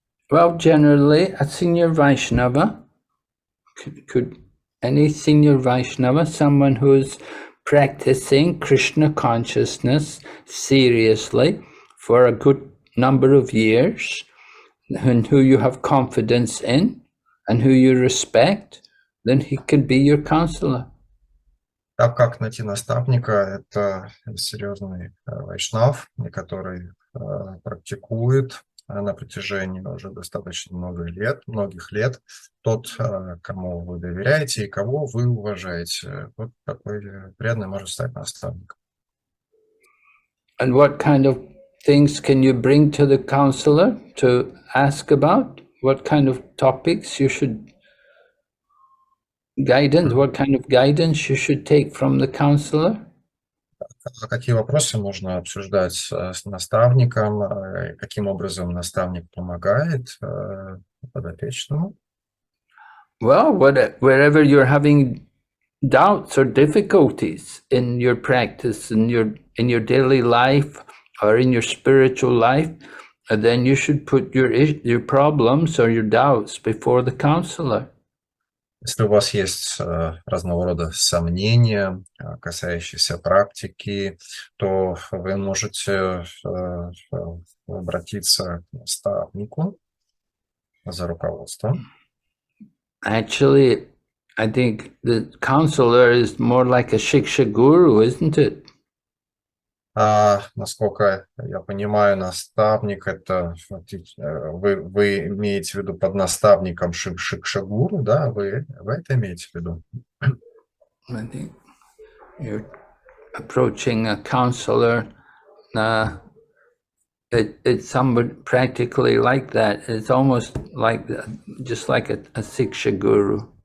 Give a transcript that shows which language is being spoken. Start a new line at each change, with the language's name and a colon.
English: Well, generally, a senior Vaishnava, could any senior Vaishnava, someone who's practicing Krishna consciousness seriously for a good number of years, and who you have confidence in, and who you respect, then he can be your counselor.
Russian: Так как найти наставника, это серьезный вайшнав, который практикует на протяжении уже достаточно многих лет, тот, кому вы доверяете и кого вы уважаете. Вот такой преданный может стать наставником.
English: And what kind of things can you bring to the counselor to ask about? What kind of topics you should guidance? What kind of guidance you should take from the counselor?
Russian: Какие вопросы можно обсуждать с наставником? Каким образом наставник помогает подопечному?
English: Well, wherever you're having doubts or difficulties in your practice, in your daily life, or in your spiritual life, then you should put your problems or your doubts before the counselor.
Russian: Если у вас есть разного рода сомнения, касающиеся практики, то вы можете обратиться к наставнику за руководством.
English: Actually, I think the counselor is more like a shiksha guru, isn't it?
Russian: Насколько я понимаю, наставник это вы имеете в виду под наставником шикшагуру, да? Вы это имеете в виду?
English: I think you're approaching a counselor. It's somewhat practically like that. It's almost like just like a siksha guru.